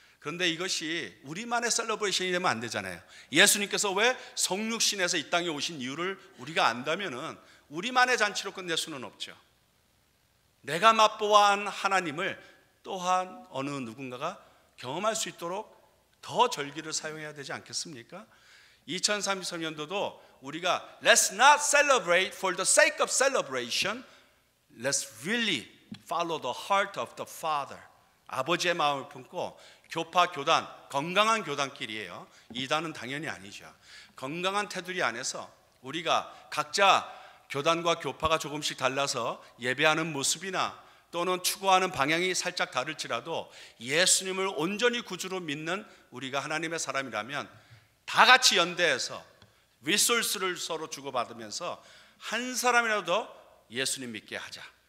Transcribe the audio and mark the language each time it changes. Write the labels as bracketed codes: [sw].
[ko] 그런데 이것이 우리만의 셀러브레이션이 되면 안 되잖아요. 예수님께서 왜 성육신에서 이 땅에 오신 이유를 우리가 안다면은 우리만의 잔치로 끝낼 수는 없죠. 내가 맛보아한 하나님을 또한 어느 누군가가 경험할 수 있도록 더 절기를 사용해야 되지 않겠습니까? 2033년도도 우리가 [en] Let's not celebrate for the sake of celebration. Let's really follow the heart of the Father. [ko] 아버지의 마음을 품고 교파, 교단, 건강한 교단끼리예요. 이단은 당연히 아니죠. 건강한 테두리 안에서 우리가 각자 교단과 교파가 조금씩 달라서 예배하는 모습이나 또는 추구하는 방향이 살짝 다를지라도 예수님을 온전히 구주로 믿는 우리가 하나님의 사람이라면 다 같이 연대해서 리소스를 서로 주고받으면서 한 사람이라도 더 예수님 믿게 하자.